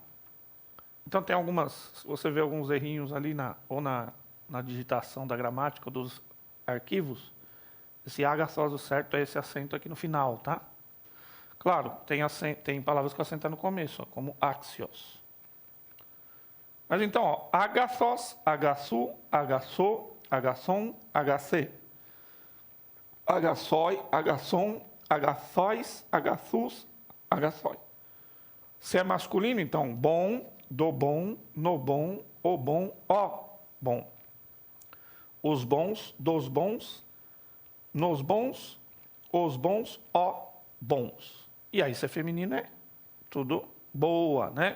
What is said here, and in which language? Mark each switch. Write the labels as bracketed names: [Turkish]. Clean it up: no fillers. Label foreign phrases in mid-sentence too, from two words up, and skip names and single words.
[Portuguese] Então tem algumas, você vê alguns errinhos ali na digitação da gramática dos arquivos, esse agathos certo é esse acento aqui no final, tá? Claro, tem palavras com acento no começo, ó, como axios. Mas então, ó, [Greek] ἀγαθός, ἀγαθοῦ, ἀγαθῷ, ἀγαθόν, ἀγαθέ. ἀγαθοί, ἀγαθῶν, ἀγαθοῖς, ἀγαθούς, ἀγαθοί. [Portuguese] Se é masculino, então, bom, do bom, no bom, o bom, ó bom. Os bons, dos bons, nos bons, os bons, ó bons. E aí, se é feminino, é tudo boa, né?